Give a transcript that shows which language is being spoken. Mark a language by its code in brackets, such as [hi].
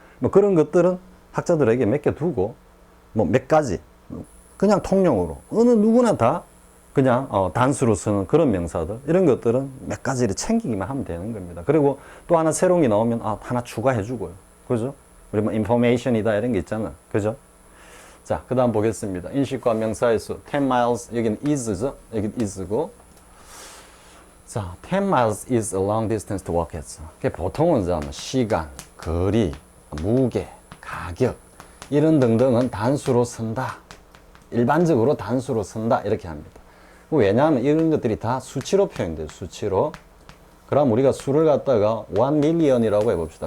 [ko] 뭐 그런 것들은 학자들에게 맡겨두고 뭐 몇 가지 그냥 통용으로 어느 누구나 다 그냥 단수로 쓰는 그런 명사들 이런 것들은 몇 가지를 챙기기만 하면 되는 겁니다. 그리고 또 하나 새로운 게 나오면 하나 추가해 주고요. 그죠? 우리 뭐 information이다 이런 게 있잖아. 그죠? 자, 그 다음 보겠습니다. 인식과 명사의 수 10 miles 여기는 is죠. 여기는 is고 자, [en] 10 miles is a long distance to walk [ko] 했어. 보통은 뭐 시간, 거리, 무게, 가격 이런 등등은 단수로 쓴다. 일반적으로 단수로 쓴다 이렇게 합니다. 왜냐하면 이런 것들이 다 수치로 표현돼요. 수치로. 그럼 우리가 수를 갖다가 1 million이라고 해봅시다.